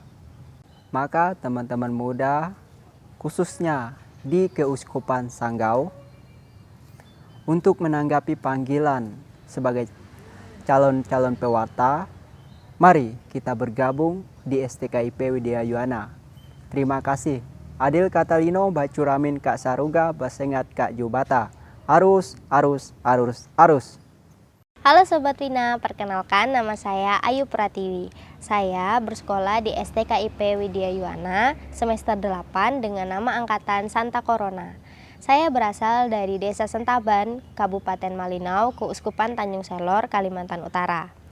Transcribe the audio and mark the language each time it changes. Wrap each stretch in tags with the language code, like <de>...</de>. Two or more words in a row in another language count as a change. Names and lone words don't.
<id>Maka teman-teman muda, khususnya di Keuskupan Sanggau, untuk menanggapi panggilan sebagai calon-calon pewarta, mari kita bergabung di STKIP Widya Yuwana. Terima kasih.</id> <knx>Adil Katalino, Bacuramin Kak Saruga, Basengat Kak Jubata. Arus, arus, arus, arus.</knx> <id>Halo Sobat Wina, perkenalkan nama saya Ayu Pratiwi. Saya bersekolah di STKIP Widya Yuwana semester 8 dengan nama angkatan Santa Corona. Saya berasal dari Desa Sentaban, Kabupaten Malinau, Keuskupan Tanjung Selor, Kalimantan Utara.</id>